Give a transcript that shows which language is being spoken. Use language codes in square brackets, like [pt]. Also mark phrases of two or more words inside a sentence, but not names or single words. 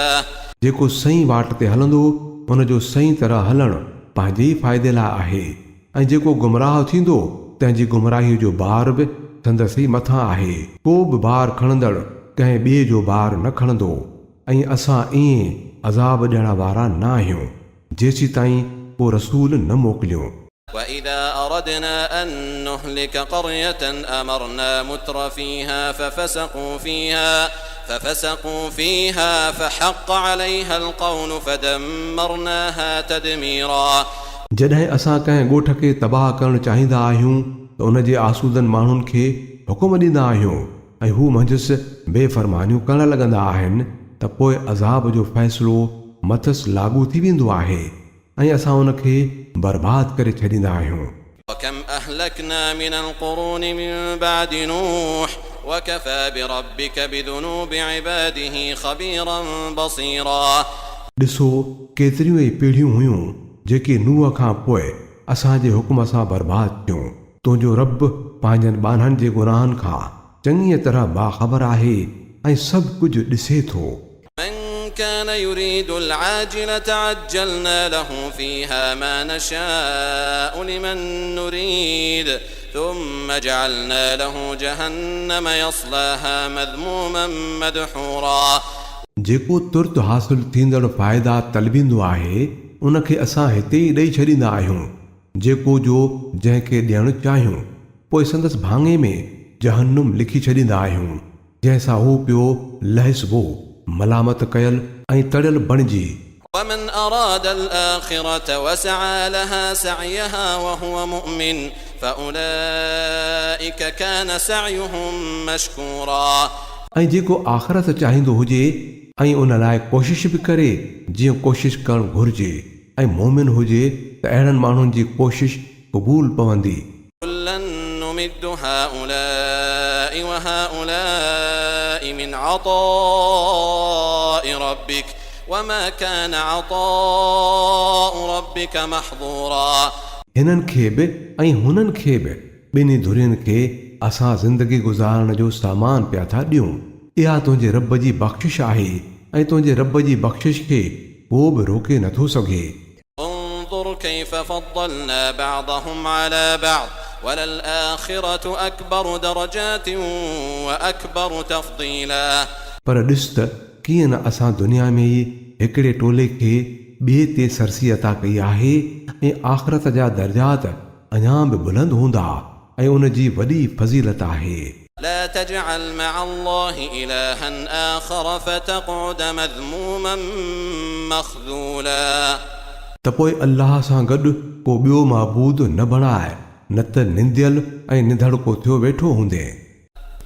[sd] जेको सही वाट ते हलंदो उन जो सही तरह हलणु पंहिंजे ई फ़ाइदे लाइ आहे ऐं जेको गुमराह थींदो तंहिंजी गुमराहीअ जो बार बि संदसि ई मथां आहे। को बि बार खणंदड़ कंहिं ॿिए जो बार न खणंदो ऐं असां ईअं अज़ाब ॾियण वारा न आहियूं जेसीं ताईं को रसूल न मोकिलियूं। [ar] وإذا أردنا أن نهلك قرية أمرنا متر فيها ففسقوا فيها فحق عليها القول فدمرناها تدميرا। [sd] जॾहिं असां कंहिं ॻोठ खे तबाह करणु चाहींदा आहियूं त उन जे आसूदनि माण्हुनि खे हुकुम ॾींदा आहियूं ऐं हू मंझसि बेफ़रमानियूं करणु लॻंदा आहिनि त पोइ अज़ाब जो फ़ैसिलो मथसि लागू थी वेंदो आहे ऐं असां उन खे बर्बाद करे छॾींदा आहियूं। [ar] وكم أهلكنا من القرون من بعد نوح وكفى بربك بذنوب عباده خبيرا بصيرا। [sd] ॾिसो केतिरियूं ई पीढ़ियूं हुयूं जेके नूह खां पोइ असांजे हुकुम सां बर्बाद थियूं। तुंहिंजो रब पंहिंजनि ॿारनि जे गुनाहनि खां चङीअ तरह बाख़बर आहे ऐं सभु कुझु ॾिसे थो। [ar] كان يريد العاجلة عجلنا له فيها ما نشاء لمن نريد ثم جعلنا له جهنم يصلاها مذموما مدحورا। [sd] जेको तुर्त हासिल थींदड़ फ़ाइदा तलबींदो आहे उन खे असां हिते ई ॾेई छॾींदा आहियूं जेको जो जंहिंखे ॾियणु चाहियूं पोइ संदसि भाङे में जहन्नुम लिखी छॾींदा आहियूं जंहिंसां हू पियो लहिसबो मलामत कयल ऐं तड़ियल बणिजी। [ar] ومن أراد الآخرة وسعى لها سعيها وهو مؤمن فأولئك كان سعيهم مشكورا। [sd] ऐं जेको आख़िरत चाहींदो हुजे ऐं उन लाइ कोशिश बि करे जीअं कोशिश करणु घुर्जे ऐं मोमिन हुजे त अहिड़नि माण्हुनि जी कोशिश क़बूल पवंदी। [ar] كلا نمد هؤلاء وهؤلاء من عطاء ربك وما كان عطاء ربك محظورا। [sd] हिननि खे बि ऐं हुननि खे बि ॿिन्ही धुरियुनि खे असां ज़िंदगी गुज़ारण जो सामान पिया था ॾियूं। इहा तुंहिंजे रब जी बख़्शिश आहे ऐं तुंहिंजे रब जी बख़्शिश खे को बि रोके नथो सघे। [ar] انظر كيف فضلنا بعضهم على بعض وللآخرة أكبر درجات وأكبر تفضيلا। [sd] पर ॾिस त कीअं न असां दुनिया में ई हिकिड़े टोले खे ॿिए ते सरसी अता कई आहे ऐं आख़िरत जा दर्जात अञा बि बुलंद हूंदा ऐं उन जी वॾी फज़ीलत आहे। [ar] لا تجعل مع الله إلها آخر فتقعد مذموما مخذولا। [sd] त पोइ अल्लाह सां गॾु को ॿियो महबूद न बणाए न त निंदियल ऐं निधड़को थियो वेठो हूंदे।